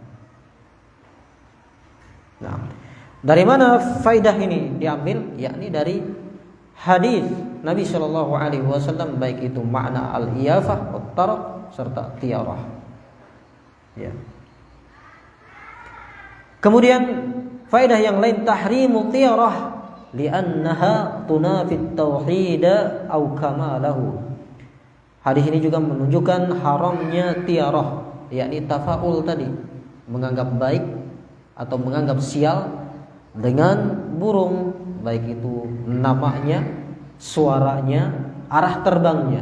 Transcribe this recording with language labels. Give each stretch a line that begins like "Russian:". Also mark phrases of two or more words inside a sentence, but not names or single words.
Indonesian: Nah, dari mana faedah ini diambil? Yakni dari hadis Nabi
Arabic: صلى الله عليه وسلم,
Indonesian: baik itu makna al-iyafah, at-tarq serta tiyarah. Ya. Kemudian faedah yang lain,
Arabic: تحريم الطيرة لأنها تنافي التوحيد أو كماله.
Indonesian: Hadis ini juga menunjukkan haramnya tiarah, yakni tafaul tadi, menganggap baik atau menganggap sial dengan burung, baik itu namanya, suaranya, arah terbangnya.